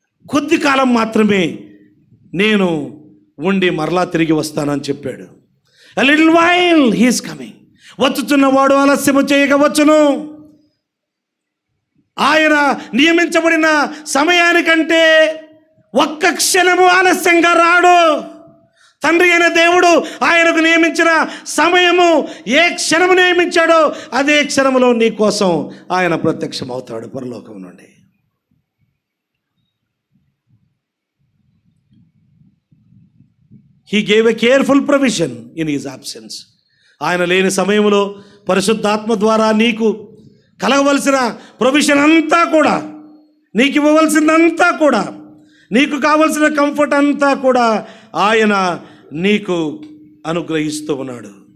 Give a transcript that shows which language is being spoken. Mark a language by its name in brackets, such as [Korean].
[Telugu] కొద్ది కాలం మాత్రమే నేను ఉండి మరలా తిరిగి వస్తానని చెప్పాడు. [English] A little while he is coming. [Telugu] వచ్చుచున్నవాడు ఆలస్యము చేయకపోవచ్చును. ఆయన నియమించబడిన సమయానికంటే ఒక్క క్షణము ఆలస్యంగా రాడు. తండ్రి అయిన దేవుడు ఆయనకు నియమించిన సమయము ఏ క్షణము నియమించాడో అదే క్షణములో నీ కోసం ఆయన ప్రత్యక్షమవుతాడు పరలోకం నుండి. [English] He gave a careful provision in his absence. [Telugu] ఆయన లేని సమయంలో పరిశుద్ధాత్మ ద్వారా నీకు కలగవలసిన ప్రొవిజన్ అంతా కూడా, నీకు ఇవ్వవలసిందంతా కూడా, నీకు కావలసిన కంఫర్ట్ అంతా కూడా ఆయన నీకు అనుగ్రహిస్తూ ఉన్నాడు.